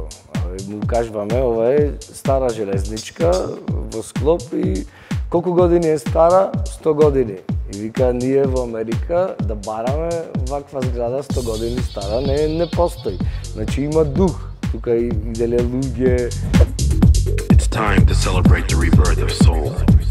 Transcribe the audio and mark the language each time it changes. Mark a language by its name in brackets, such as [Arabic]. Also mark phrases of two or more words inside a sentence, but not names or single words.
[Macedonian] Му кажуваме, ова е стара железничка во Склоп и колку години е стара? 100 години. И вика, ние во Америка да бараме ваква зграда 100 години стара, не постои. Значи има дух. Тука иделе луѓе. [English] It's time to celebrate the rebirth of soul.